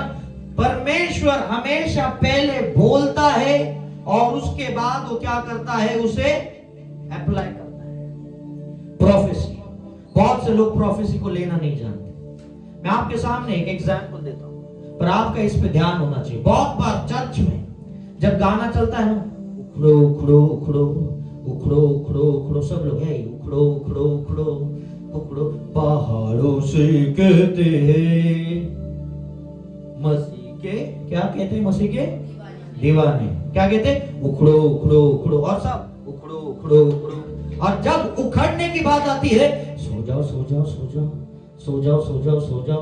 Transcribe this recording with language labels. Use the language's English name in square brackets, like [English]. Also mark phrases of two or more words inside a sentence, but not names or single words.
[Hindi] परमेश्वर हमेशा पहले बोलता है और उसके बाद वो क्या करता है, उसे अप्लाई करता है। प्रोफेसी, बहुत से लोग प्रोफेसी को लेना नहीं जानते। मैं आपके सामने एक एग्जाम्पल देता हूं, पर आपका इस पे ध्यान होना चाहिए। बहुत बार चर्च में जब गाना चलता है ना, उखड़ो उखड़ो उखड़ो उखड़ो उखड़ो उखड़ो, सब लोग है उखड़ो उखड़ो उखड़ो उखड़ो, पहाड़ों से कहते हैं मसीह के, क्या कहते हैं? मसीह के दीवाने। क्या कहते हैं? उखड़ो उखड़ो उखड़ो, और सब उखड़ो उखड़ो उखड़ो। और जब उखड़ने की बात आती है, सो जाओ सो जाओ सो जाओ सो जाओ सो जाओ सो जाओ।